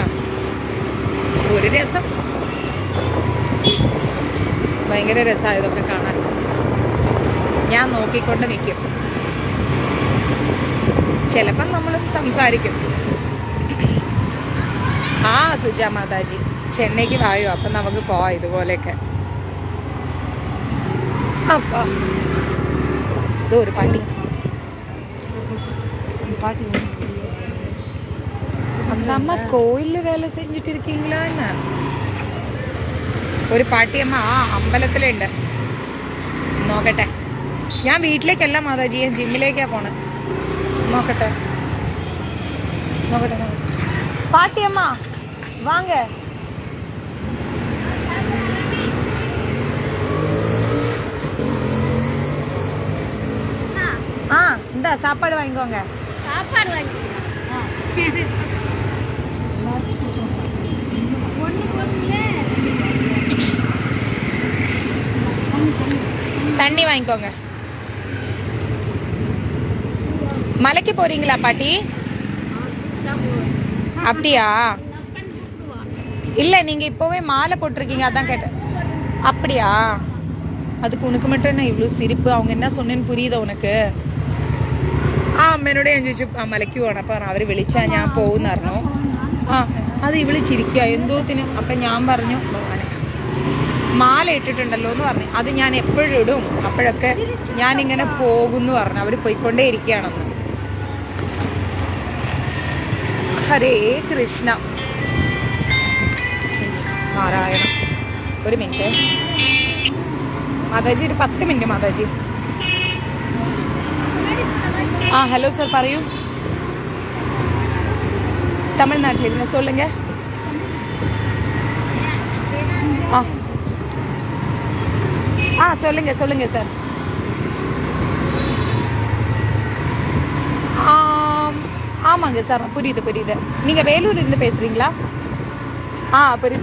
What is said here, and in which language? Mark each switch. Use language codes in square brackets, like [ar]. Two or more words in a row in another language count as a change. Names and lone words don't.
[ml] ഒരു രസം, ഭയങ്കര രസമാണ് ഇതൊക്കെ കാണാൻ. ഞാൻ നോക്കിക്കൊണ്ട് നിൽക്കും. ചിലപ്പം നമ്മൾ സംസാരിക്കും. സുജ മാതാജി ചെന്നൈക്ക് വായോ, അപ്പം നമുക്ക് പോവാം ഇതുപോലെയൊക്കെ. [ta] அப்பா இது ஒரு பாட்டி அந்த அம்மா கோயிலில் வேலை செஞ்சுட்டு இருக்கீங்களா என்ன? [ml] ഒരു പാട്ടിയമ്മ ആ അമ്പലത്തിലുണ്ട്. നോക്കട്ടെ, ഞാൻ വീട്ടിലേക്കല്ല മാതാജി, ഞാൻ ജിമ്മിലേക്കാ പോണേ. നോക്കട്ടെ പാട്ടിയമ്മ വാങ്ങ. [ta] இந்த சாப்பாடு வாங்கிக்கோங்க. சாப்பாடு வாங்கி தண்ணி வாங்கிக்கோங்க. மலைக்கு போறீங்களா பாட்டி? அப்படியா? இல்ல நீங்க இப்பவே மாலை போட்டிருக்கீங்க, அதான் கேட்டேன். அப்படியா? அதுக்கு உனக்கு மட்டும் என்ன இவ்வளவு சிரிப்பு? அவங்க என்ன சொன்னேன்னு புரியுதா உனக்கு? [ml] ആ അമ്മേനോട് ഞാൻ ചോദിച്ചു മലയ്ക്ക് പോകണം. അപ്പം അവർ വിളിച്ചാൽ ഞാൻ പോകുന്ന പറഞ്ഞു. അത് വിളിച്ചിരിക്കുക എന്തോത്തിന്. അപ്പം ഞാൻ പറഞ്ഞു ഭഗവാനെ മാല ഇട്ടിട്ടുണ്ടല്ലോ എന്ന് പറഞ്ഞു. അത് ഞാൻ എപ്പോഴും ഇടും, അപ്പോഴൊക്കെ ഞാനിങ്ങനെ പോകുമെന്ന് പറഞ്ഞു. അവർ പോയിക്കൊണ്ടേ ഇരിക്കുകയാണെന്ന്. ഹരേ കൃഷ്ണ നാരായണ. ഒരു മിനിറ്റ് മാതാജി, ഒരു 10 മിനിറ്റ് മാതാജി. ആ ഹലോ സാർ പറയൂ. തമിഴ്നാട്ടിലിരുന്ന് சொல்லுங்க. [ta] சொல்லுங்க சொல்லுங்க சார். ஆமாங்க சார், புரியுது புரியுது. நீங்கள் வேலூர்லேருந்து பேசுகிறீங்களா? புரியுது.